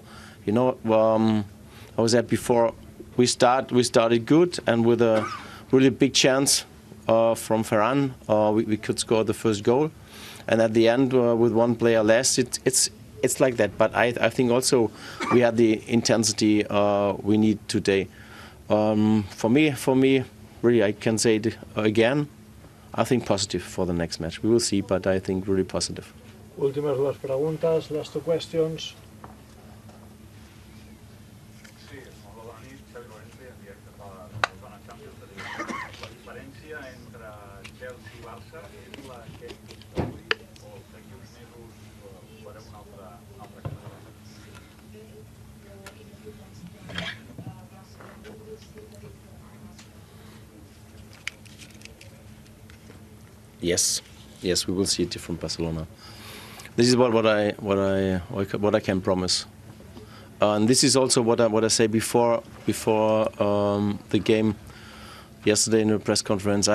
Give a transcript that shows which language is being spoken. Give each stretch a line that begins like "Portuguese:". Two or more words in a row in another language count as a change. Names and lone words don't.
English: You know, I was said before, we started good, and with a really big chance from Ferran, we could score the first goal, and at the end with one player less, it's like that. But I think also we had the intensity we need today. For me, really, I can say it again. I think positive for the next match. We will see, but I think really positive.
Catalan: Últimas dues preguntes,
English: last two questions.
Catalan: La diferència entre Chelsea i Barça és la que hem vist avui, o d'aquí uns mesos farem un altre
English: Yes, we will see a different Barcelona. This is what I can promise, and this is also what I say before the game yesterday in the press conference.